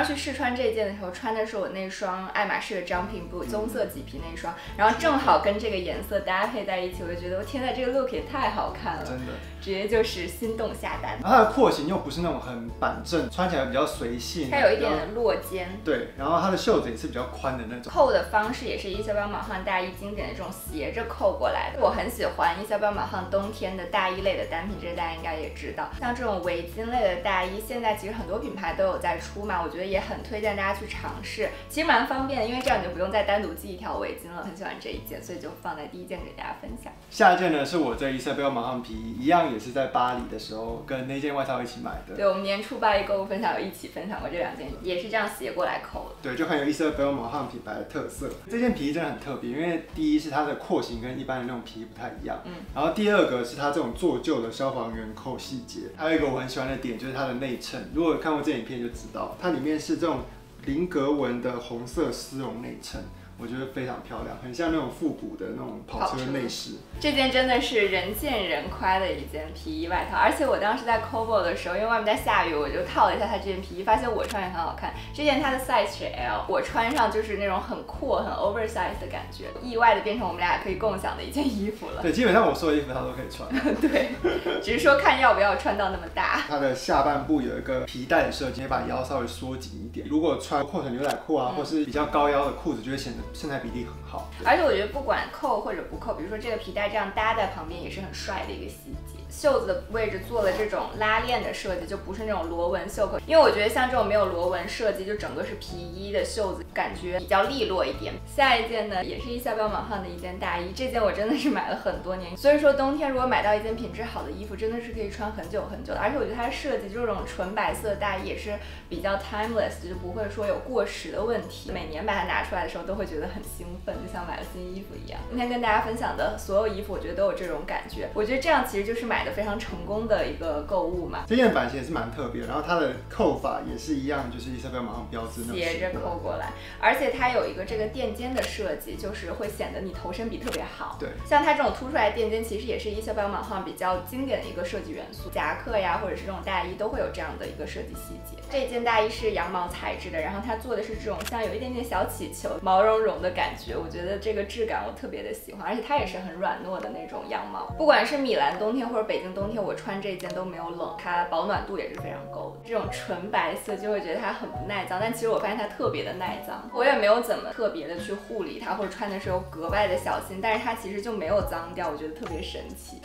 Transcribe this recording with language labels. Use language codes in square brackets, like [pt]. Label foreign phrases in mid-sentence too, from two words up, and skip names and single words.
[zh] 時去試穿這一件的時候，穿的是我那雙愛馬仕的 Jumping Boot 棕色麂皮那双，然後正好跟這個顏色搭配在一起，我就覺得我天吶，這個 look 也太好看了，真的，直接就是心動下單。然後它的廓形又不是那種很板正，穿起來比較隨性，它有一點落肩。對，然後它的袖子也是比較寬的那種。扣的方式也是伊莎贝爾·芒汉大衣經典的這種斜着扣過來的。我很喜歡伊莎貝爾·芒漢冬天的大衣類的單品，這個大家應該也知道。像這種圍巾類的大衣，現在其實很多品牌都有在出嘛，我覺得也很推薦大家去嘗試，其實蠻方便的，因為這樣你就不用再單獨繫一條圍巾了。很喜歡這一件，所以就放在第一件給大家分享。下一件呢，是我在伊莎貝爾·芒漢皮衣，一樣也是在巴黎的時候跟那件外套一起買的。對，我們年初巴黎購物分享有一起分享過這2件，也是這樣斜過來扣的。對，就很有伊莎貝爾·芒漢品牌的特色。這件皮衣真的很特別，因為第一是它的廓形跟一般的那種皮衣不太一樣，然後第二個是它這種做舊的消防員扣細節，還有一個我很喜歡的點就是它的內襯。如果有看過這影片就知道，它裡面是這種菱格紋的紅色絲絨內襯。我覺得非常漂亮，很像那種復古的那種跑車內飾。這件真的是人見人誇的一件皮衣外套，而且我當時在 Kobo 的時候，因为外面在下雨，我就套了一下它这件皮衣，發現我穿也很好看。這件它的 size 是 L， 我穿上就是那種很闊、很 oversize 的感覺，意外的變成我們倆可以共享的一件衣服了。對，基本上我所有衣服它都可以穿。對，只是說看要不要穿到那麼大。它的下半部有一個皮帶的設計，把腰稍微縮緊一點。如果穿扣腿牛仔褲啊，或是比較高腰的褲子，就會顯得身材比例很好。而且我覺得不管扣或者不扣，比如說這個皮帶這樣搭在旁邊，也是很帥的一個細節。袖子的位置做了這種拉鏈的設計，就不是那種螺紋袖口，因為我覺得像這種沒有螺紋設計，就整個是皮衣的袖子，感覺比較利落一點。下一件呢，也是伊莎貝爾·芒漢的一件大衣，這件我真的是買了很多年，所以說冬天如果買到一件品質好的衣服，真的是可以穿很久很久的。而且我覺得它的設計，就這種純白色的大衣也是比較 timeless，就不會說有過時的問題。每年把它拿出來的時候，都會覺得很興奮，就像買了新衣服一樣。今天跟大家分享的所有衣服，我覺得都有這種感覺。我覺得這樣其實就是買的非常成功的一個購物嘛。這件版型也是蠻特別，然後它的扣法也是一樣，就是伊莎貝爾·芒漢標誌那種斜着扣過來，而且它有一個這個墊肩的設計，就是會顯得你頭身比特別好。對，像它這種凸出來的墊肩，其實也是伊莎貝爾·芒漢比較經典的一個設計元素。夾克呀，或者是這種大衣都會有這樣的一個設計細節。這件大衣是羊毛材質的，然後它做的是這種像有一點點小氣球、毛茸茸的感覺，我覺得這個質感我特別的喜歡，而且它也是很軟糯的那種羊毛。不管是米蘭冬天或者北京冬天，我穿這件都沒有冷，它保暖度也是非常夠的。這種純白色就會覺得它很不耐髒，但其實我發現它特別的耐髒。我也沒有怎麼特別的去護理它，或者穿的時候格外的小心，但是它其實就沒有髒掉，我覺得特別神奇。